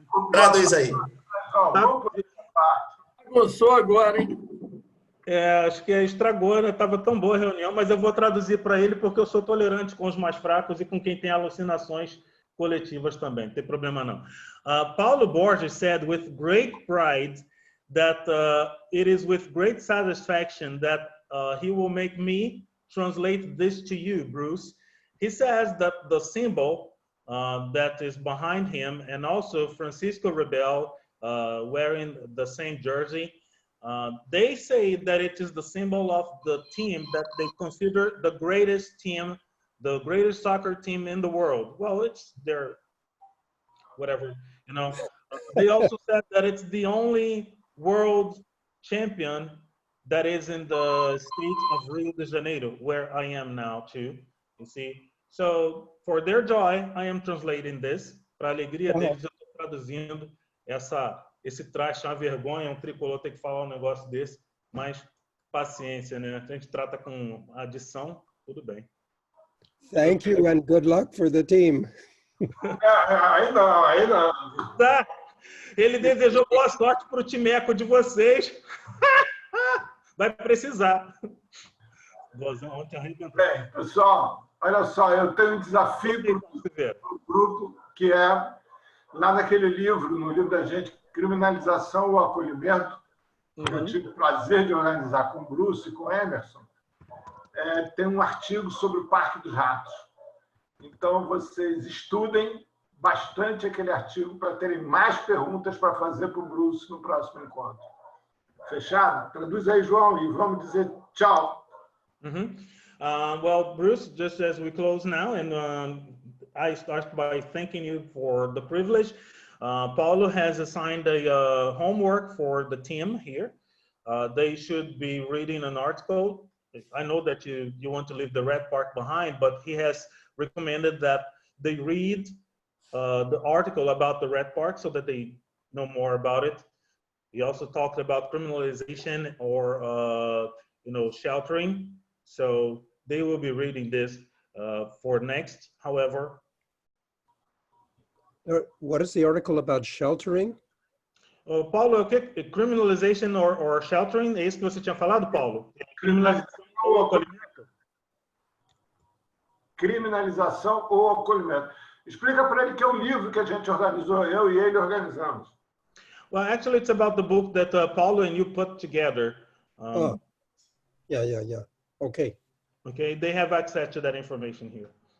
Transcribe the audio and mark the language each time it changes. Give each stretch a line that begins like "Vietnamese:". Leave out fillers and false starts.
Portuguese: Traduz aí. Gostou agora, hein? Acho que estragou, né? Estava tão boa a reunião, mas eu vou traduzir para ele porque eu sou tolerante com os mais fracos e com quem tem alucinações coletivas também, não tem problema não.
English: Paulo Borges said with great pride that it is with great satisfaction that he will make me translate this to you, Bruce. He says that the symbol that is behind him, and also Francisco Rebel wearing the same jersey, they say that it is the symbol of the team that they consider the greatest team, the greatest soccer team in the world. Well, it's their, whatever, you know. They also said that it's the only world champion that is in the state of Rio de Janeiro, where I am now too, you see. So, for their joy, I am translating this.
Portuguese: Para a alegria deles, eu estou traduzindo esse traste, é uma vergonha, um tricolor ter que falar um negócio desse, mas paciência, né? A gente trata com adição, tudo bem.
English: Thank you and good luck for the team.
Portuguese: Aí não. Tá. Ele desejou boa sorte para o timeco de vocês. Vai precisar. Ontem arrebentou. Bem, pessoal, olha só, eu tenho um desafio para o grupo, que é, lá naquele livro, no livro da gente, Criminalização ou Acolhimento, que eu tive o prazer de organizar com o Bruce e com o Emerson, tem um artigo sobre o Parque dos Ratos. Então, vocês estudem bastante aquele artigo para terem mais perguntas para fazer para o Bruce no próximo encontro. Fechado? Traduz aí, João, e vamos dizer tchau.
English: Well, Bruce, just as we close now, and I start by thanking you for the privilege. Paulo has assigned a homework for the team here. They should be reading an article. I know that you want to leave the red part behind, but he has recommended that they read the article about the red part so that they know more about it. He also talked about criminalization or sheltering. So they will be reading this for next. However, what is the article about sheltering?
Portuguese: Paulo,
English: criminalization or sheltering?
Portuguese: É isso que você tinha falado, Paulo? Criminalização ou acolhimento? Criminalização ou acolhimento. Explica para ele que é um livro que a gente organizou, eu e ele organizamos.
English: Well, actually, it's about the book that Paulo and you put together. Yeah. Okay. Okay, they have access to that information here.